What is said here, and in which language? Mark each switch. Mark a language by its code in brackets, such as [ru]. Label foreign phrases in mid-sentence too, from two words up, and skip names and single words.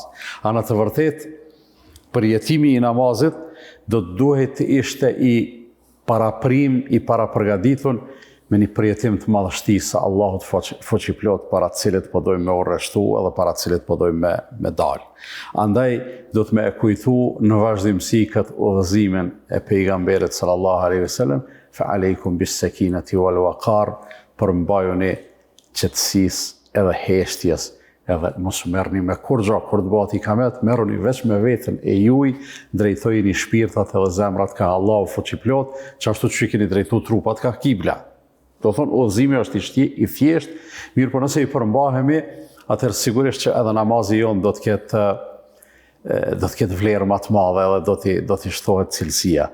[sq] A në të vërtetë përjetimi i namazit do të duhet të ishte i paraprim, i parapërgatitur me një përjetim të madhështisë së Allahut fuqiplot para të cilit po dojmë me u rreshtu edhe para të cilit po dojmë me dalë. Andaj do të me e kujtu në vazhdimsi këtë udhëzimin e pejgamberit [ar] صلى الله عليه وسلم, فعليكم بالسكينة والوقار, [sq] për mbajuni qetësisë edhe heshtjes, edhe mos merrni me kur të bëhet i kamet, merruni veç me veten e juaj, drejtojini shpirtat edhe zemrat ka Allahu fuqiplot, që ashtu që keni drejtu trupat ka kibla. Do thonë, udhëzimi është i thjesht, mirë por nëse i përmbahemi, atëherë sigurisht që edhe namazi jonë do të ketë vlerë më të madhe edhe do t'i shtohet cilësia.